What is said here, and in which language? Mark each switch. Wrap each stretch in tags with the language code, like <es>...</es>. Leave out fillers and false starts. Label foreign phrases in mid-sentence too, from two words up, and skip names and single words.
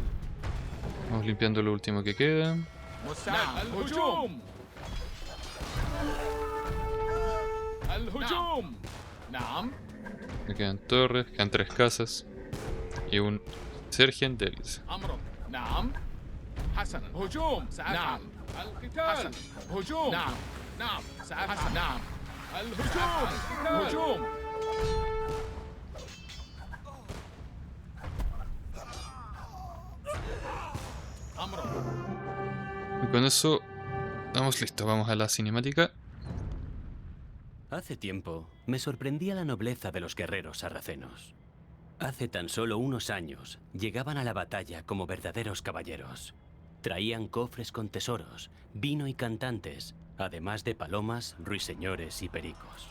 <es>Vamos limpiando lo último que queda.</es> <ar>مستعد. الهجوم. الهجوم. نعم.</ar> <es>Me quedan torres, quedan 3 casas. Y un Sergeant de élite.</es> <ar>أمر. نعم. حسنا. هجوم. سأفعل. نعم. القتال. حسن. هجوم. نعم. نعم. سأفعل. نعم. الهجوم. هجوم. أمر.</ar> <es>Y con eso estamos listos. Vamos a la cinemática. Hace tiempo me sorprendía la nobleza de los guerreros sarracenos. Hace tan solo unos años llegaban a la batalla como verdaderos caballeros. Traían cofres con tesoros, vino y cantantes, además de palomas, ruiseñores y pericos.</es>